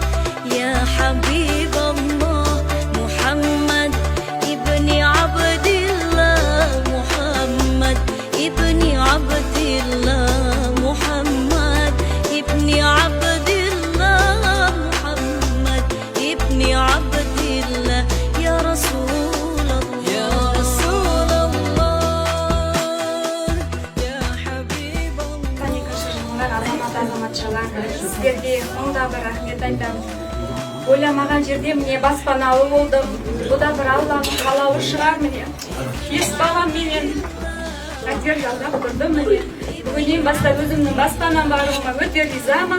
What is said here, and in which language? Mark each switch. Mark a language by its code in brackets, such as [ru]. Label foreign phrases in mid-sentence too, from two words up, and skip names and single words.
[ar] يا حبيب الله محمد ابن عبد الله محمد ابن عبد الله محمد ابن عبد الله محمد ابن عبد الله يا رسول الله يا رسول الله يا حبيب الله [kk] азаматшалар сіздерге мыңда бір рахмет айтамыз. Ойламаған жерде міне баспаналы болдым. Бұл да бір Алланың қалауы шығар міне. 5 балам менен пәтер жалдап тұрдым міне. Бүгіннен бастап өзімнің баспанам баруыма өте ризамын.